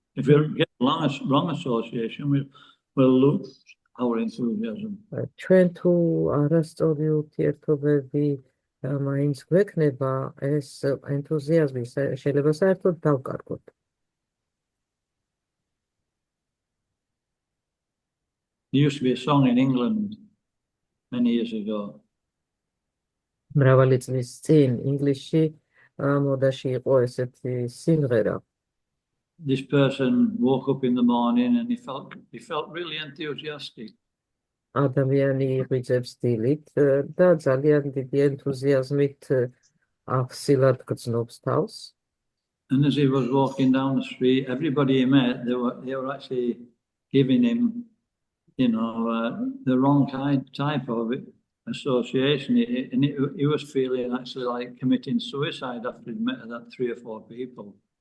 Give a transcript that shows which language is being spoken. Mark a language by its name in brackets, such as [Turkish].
[English] If we get wrong association, we'll lose our enthusiasm. [Georgian] ჩვენ თუ არასწორი ურთიერთობები მაინც გვექნება, ეს ენთუზიაზმი შეიძლება საერთოდ დავკარგოთ. [English] There used to be a song in England many years ago. [Georgian] მრავალი წლის წინ ინგლისში მოდაში იყო ესეთი სიმღერა. [English] This person woke up in the morning and he felt really enthusiastic. [Georgian] ადამიანი იღვიძებს დილით და ძალიან დიდი ენთუზიაზმით ახსილად გრძნობს თავს. [English] And as he was walking down the street, everybody he met, they were actually giving him, the wrong type of association. And he was feeling actually like committing suicide after he'd met that 3 or 4 people.